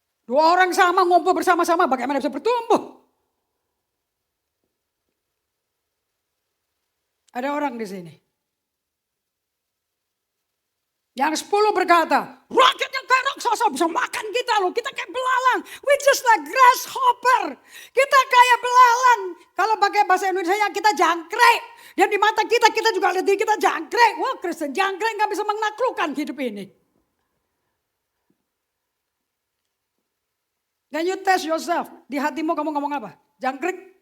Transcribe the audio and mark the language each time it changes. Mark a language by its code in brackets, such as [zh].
[id] 2 orang sama ngumpul bersama-sama, bagaimana bisa bertumbuh? Ada orang di sini. Yang 10 berkata, rakyatnya kayak raksasa bisa makan kita loh. Kita kayak belalang. [en] We just like grasshopper. [id] Kita kayak belalang. Kalau pakai bahasa Indonesia kita jangkrik. Dan di mata kita juga lihat diri kita jangkrik. Wah Kristen jangkrik gak bisa menaklukkan hidup ini. Dan [en] you test yourself. [id] Di hatimu kamu ngomong apa? Jangkrik?